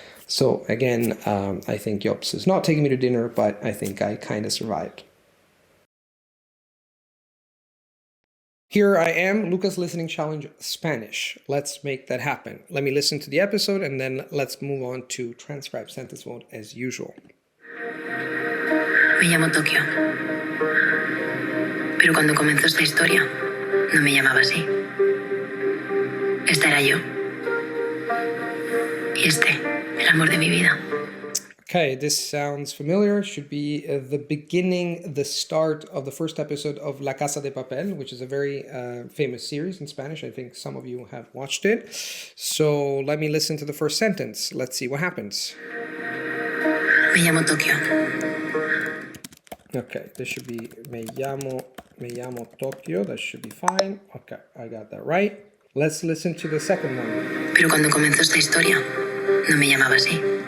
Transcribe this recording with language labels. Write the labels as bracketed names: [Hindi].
[English] So again, I think Jops is not taking me to dinner, but I think I kind of survived. Here I am, Luca's Listening Challenge Spanish. Let's make that happen. Let me listen to the episode and then let's move on to transcribe sentence mode as usual. [Spanish] Me llamo Tokio. Pero cuando comenzó esta historia, no me llamaba así. Esta era yo. Y este, el amor de mi vida. [English] Okay, this sounds familiar. Should be the beginning, the start of the first episode of La Casa de Papel, which is a very famous series in Spanish. I think some of you have watched it. So let me listen to the first sentence. Let's see what happens. [Spanish] Me llamo Tokio. [English] Okay, this should be [Spanish] me llamo Tokio. [English] That should be fine. Okay, I got that right. Let's listen to the second one. [Spanish] Pero cuando comenzó esta historia, no me llamaba así.